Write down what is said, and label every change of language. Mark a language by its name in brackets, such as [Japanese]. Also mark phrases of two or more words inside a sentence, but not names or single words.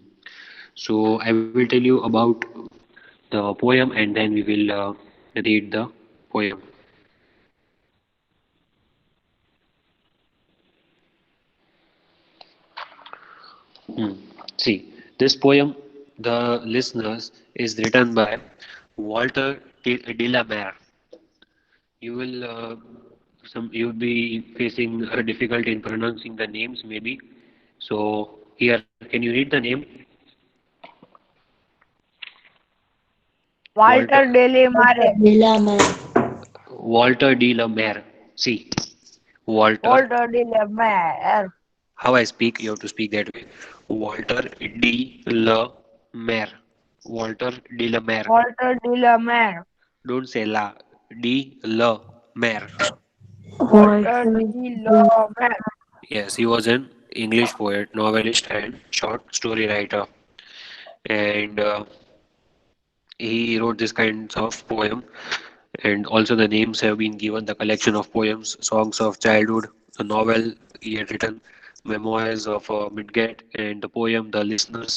[English] So I will tell you about the poem, and then we will read the poem. Hmm. See, this poem, The Listeners, is written by Walter de la Mare. You will you will be facing a difficulty in pronouncing the names maybe. So here, can you read the name? Walter Walter Dele Mare. Walter de la Mare. See, Walter. Walter Dele Mare. How I speak, you have to speak that way. Walter de la Mare. Walter de la Mare. Walter Dele Mare. Don't say la. De la Mare. Walter Dele Mare. Yes, he was an English poet, novelist, and short story writer. And he wrote this kinds of poem. And also the names have been given the collection of poems, songs of childhood, the novel he had written, memoirs of Midgate, and the poem The Listeners.